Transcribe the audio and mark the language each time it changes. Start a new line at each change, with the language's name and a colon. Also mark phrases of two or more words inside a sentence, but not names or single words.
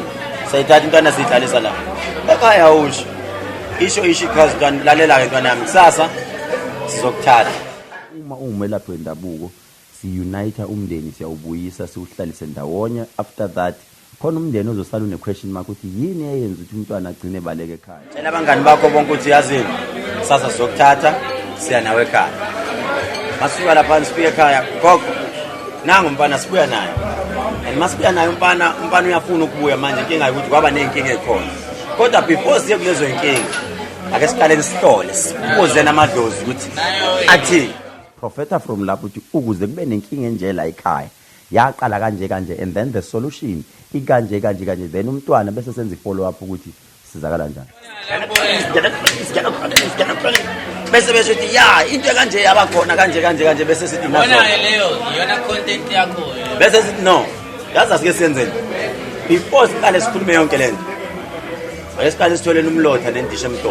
Zulu: Sayithatha intwana siyidlalisa la. Ekhaya usho. Isho ikhazi intwana lalela intwana yami kusasa sizokuthatha. Uma umelaphi wendabuko si-unite umndeni siyawubuyisa siwuhlalise ndawonye.
English: After that
Zulu: khona umndeni ozosala une
English: question mark
Zulu: ukuthi yini eyenza ukuthi umntwana agcine baleke ekhaya. Tshela abangani bakho bonke ukuthi yazini sasa sizokuthatha siya nawe ekhaya. Masuka lapha sifike ekhaya gogo nangu umfana sibuya naye. And masibuya naye umfana uyafuna ukubuya manje inkinga ukuthi kwaba nenkinga ekhona. Kodwa before siye kulezo inkinga ake siqale sihlole sibuze namadlozi ukuthi athi Profeta from lapho ukuthi ukuze kube nenkinga enje la ekhaya yaqala kanje
English: and then the solution
Zulu: ikanje then umntwana bese senza
English: follow up
Zulu: ukuthi sizakala njani. Bese besho ya into kanje yabakhona kanje bese sithi naso. Bona leyo iyona content yakho. Bese sithi no. Yazi asike siyenzeni. Before siqale sikhulume yonke lento. Ayesiqale sithole umlotha nendisha emtobo.